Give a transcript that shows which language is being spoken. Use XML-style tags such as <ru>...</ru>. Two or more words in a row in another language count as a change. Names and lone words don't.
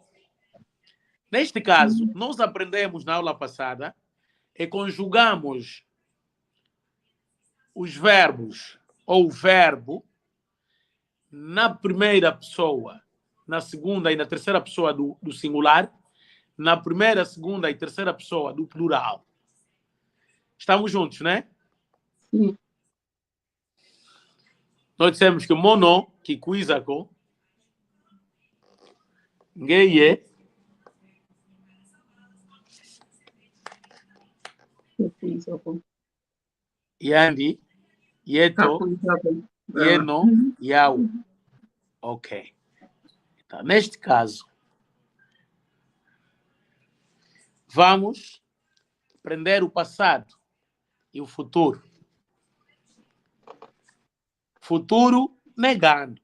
<pt>Neste caso, nós aprendemos na aula passada e conjugamos os verbos ou o verbo na primeira pessoa, na segunda e na terceira pessoa do singular, na primeira, segunda e terceira pessoa do plural. Estamos juntos, né? Sim. Nós dissemos que mono, que</pt> <kg>kuizako, ngeye, yandi, yeto, yeno, yau.</kg> <pt>Ok. Então, neste caso, vamos aprender o passado e o futuro. Futuro negando.</pt>